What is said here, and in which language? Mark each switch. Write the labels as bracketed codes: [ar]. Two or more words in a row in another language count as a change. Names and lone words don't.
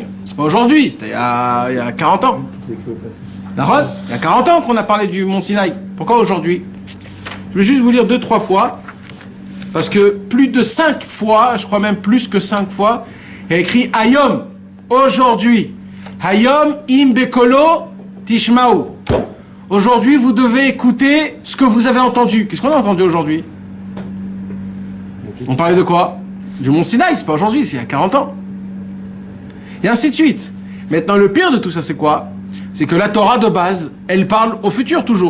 [fr] C'est pas aujourd'hui, c'était il y a 40 ans. D'accord ? Il y a 40 ans qu'on a parlé du Mont Sinaï. Pourquoi aujourd'hui? Je vais juste vous lire 2-3 fois. Parce que plus de 5 fois, je crois même plus que 5 fois, il y a écrit Hayom, aujourd'hui. [he] היום אם בקולו תשמעו. [fr] Aujourd'hui, vous devez écouter ce que vous avez entendu. Qu'est-ce qu'on a entendu aujourd'hui? On parlait de quoi? Du Mont Sinaï, c'est pas aujourd'hui, c'est il y a 40 ans. Et ainsi de suite. Maintenant, le pire de tout ça, c'est quoi? C'est que la Torah de base, elle parle au futur toujours.